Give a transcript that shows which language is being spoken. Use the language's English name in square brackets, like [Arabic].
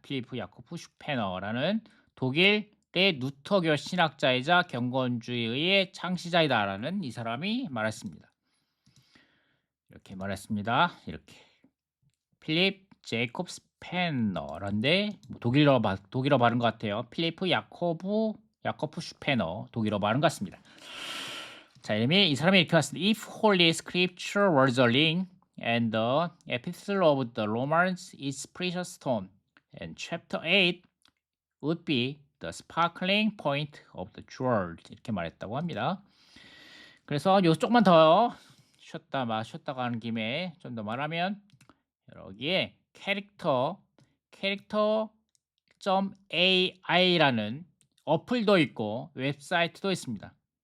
[Korean] 필리프 야코프 슈페너라는 독일의 루터교 신학자이자 경건주의의 창시자이다라는 이 사람이 말했습니다. 이렇게 말했습니다. 이렇게 필립 제이콥 스페너란데 독일어 발음 것 같아요. 필리프 야코프 슈페너 독일어 발음 같습니다. 자, 이 사람이 이렇게 왔습니다. [English] If Holy Scripture was a ring and the epistle of the Romans is precious stone, and chapter 8 would be the sparkling point of the jewel. [Korean] 이렇게 말했다고 합니다. 그래서 요 조금만 더 쉬었다가 하는 김에 좀 더 말하면 여기에 character.ai라는 어플도 있고 웹사이트도 있습니다.